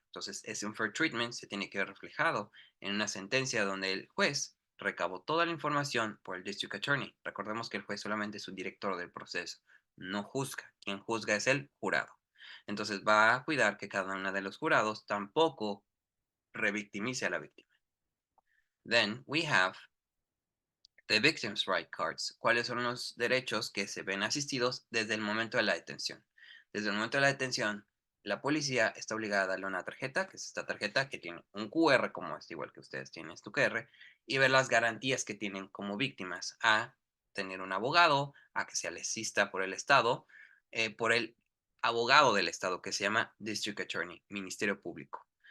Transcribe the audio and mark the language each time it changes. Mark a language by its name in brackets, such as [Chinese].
[Spanish] Entonces, ese unfair treatment se tiene que ver reflejado en una sentencia donde el juez recabó toda la información por el district attorney. Recordemos que el juez solamente es un director del proceso, no juzga. Quien juzga es el jurado. Entonces, va a cuidar que cada uno de los jurados tampoco revictimice a la víctima. [English] Then we have the victim's right cards. [Spanish] ¿Cuáles son los derechos que se ven asistidos desde el momento de la detención? Desde el momento de la detención, la policía está obligada a darle una tarjeta, que es esta tarjeta que tiene un QR, como es igual que ustedes tienen este QR, y ver las garantías que tienen como víctimas a tener un abogado, a que se les asista por el Estado, por el abogado del Estado, que se llama District Attorney, Ministerio Público.